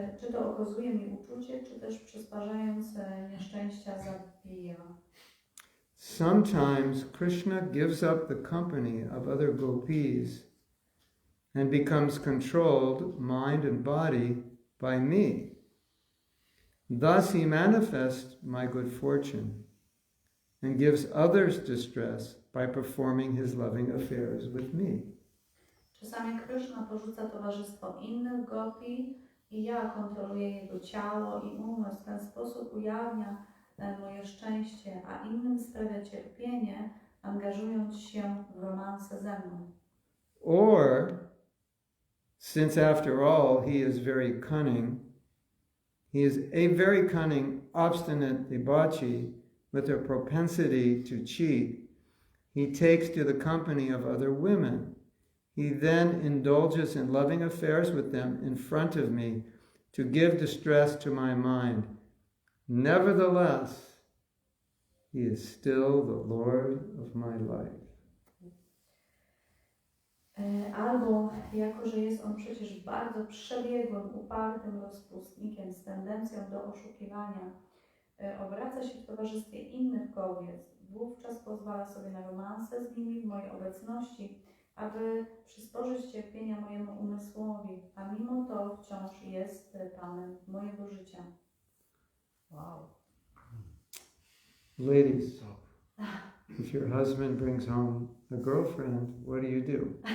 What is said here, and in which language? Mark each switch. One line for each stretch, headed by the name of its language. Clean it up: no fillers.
Polish: Czy to okazuje mi uczucie, czy też przysparzając nieszczęścia zabija?
English: Sometimes Krishna gives up the company of other gopis and becomes controlled, mind and body, by me. Thus he manifests my good fortune and gives others distress by performing his loving affairs with me.
Polish: Czasami Krishna porzuca towarzystwo innych gopi i ja kontroluję jego ciało i umysł. W ten sposób ujawnia moje szczęście, a innym sprawia cierpienie, angażując się w romanse ze mną.
English: Or, since after all he is very cunning, he is a very cunning, obstinate debauchee with a propensity to cheat, he takes to the company of other women. He then indulges in loving affairs with them in front of me to give distress to my mind. Nevertheless, he is still the Lord of my life.
Polish: Albo, jako że jest on przecież bardzo przebiegłym, upartym rozpustnikiem z tendencją do oszukiwania, obraca się w towarzystwie innych kobiet. Wówczas pozwala sobie na romanse z nimi w mojej obecności, aby przysporzyć cierpienia mojemu umysłowi, a mimo to wciąż jest Panem mojego życia.
English: Wow. Ladies, if your husband brings home a girlfriend, what do you do?